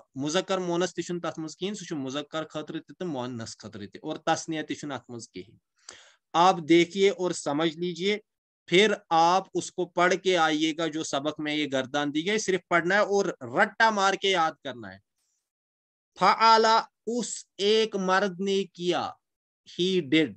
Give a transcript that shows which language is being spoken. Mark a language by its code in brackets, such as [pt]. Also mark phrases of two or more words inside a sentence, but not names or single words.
[ks] مُذکر مؤنث تہٕ چھُنہٕ تَتھ منٛز کہیں، سُہ مُذکر خاطرٕ تہٕ مؤنث خاطرٕ تہٕ، اور تثنیہ تہٕ چھُنہٕ اَتھ منٛز کہیں. [hi] आप देखिए और समझ लीजिए, फिर आप उसको पढ़ के आइएगा जो सबक में ये गर्दान दी गई, सिर्फ पढ़ना है और रट्टा मार के याद करना है। फआला उस एक मर्द ने किया, [en] he did.